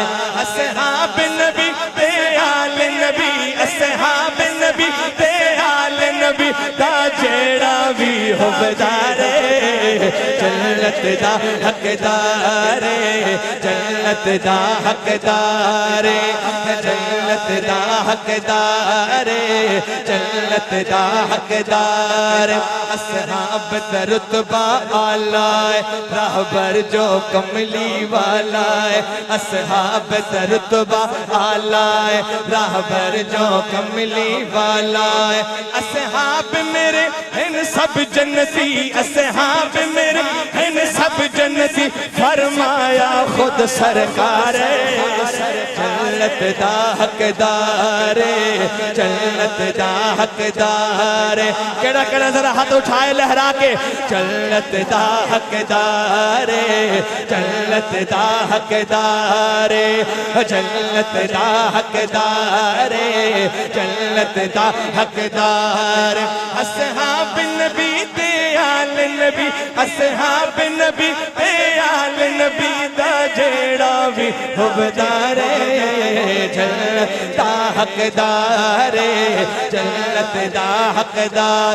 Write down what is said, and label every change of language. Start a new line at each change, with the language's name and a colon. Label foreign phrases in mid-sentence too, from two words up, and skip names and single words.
Punjabi: اصحاب نبی تے آل نبی، اصحاب نبی تے آل نبی دا جیڑا بھی حقدارے، جنت دا حقدارے، جنت دا حقدارے، جنت دا حقدارے، جنت دا حقدارے۔ اصحاب دا رتبہ آلہ ہے، راہبر جو کملی والا ہے، اصحاب دا رتبہ آلہ ہے، راہبر جو کملی والا ہے۔
Urdu: اصحاب میرے ہیں سب جنتی، اصحاب میرے ہیں سب جنتی، فرمایا خود سرکار
Punjabi: جنت دا حقدارے، جنت دا حقدارے۔ کیڑا کیڑا ذرا ہاتھ اٹھائے لہرا کے، جنت دا حقدارے، جنت دا حقدارے، جنت دا حقدارے، جنت دا حقدارے۔ اصحاب نبی تے آل نبی، اصحاب نبی تے آل نبی دا جیڑا بھی حقدارے، جنت دا حقدارے، جنت دا حقدار۔